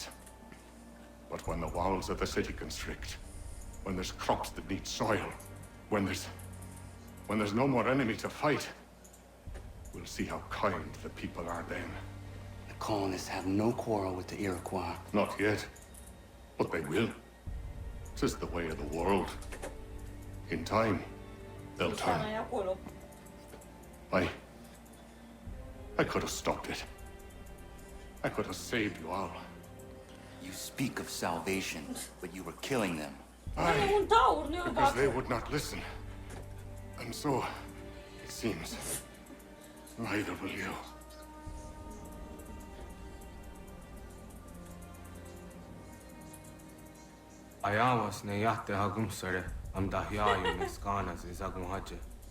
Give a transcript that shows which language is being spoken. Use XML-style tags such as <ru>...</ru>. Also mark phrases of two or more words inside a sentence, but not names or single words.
<en>But when the walls of the city constrict, when there's crops that need soil, when there's no more enemy to fight, we'll see how kind the people are then. The colonists have no quarrel with the Iroquois. Not yet, but they will. 'Tis the way of the world. In time, they'll turn.</en> <ro>Țara e acolo.</ro> <en>I could have stopped it. I could have saved you all. You speak of salvation, but you were killing them.</en> <ro>E un taur, nu e o</ro> <en>Because they</en> <ro>vacă.</ro> <en>would not listen. And so, it seems, neither will you. Ayawas ne yahte hagum sare am dahyayu ne skanas izagum haje.</en>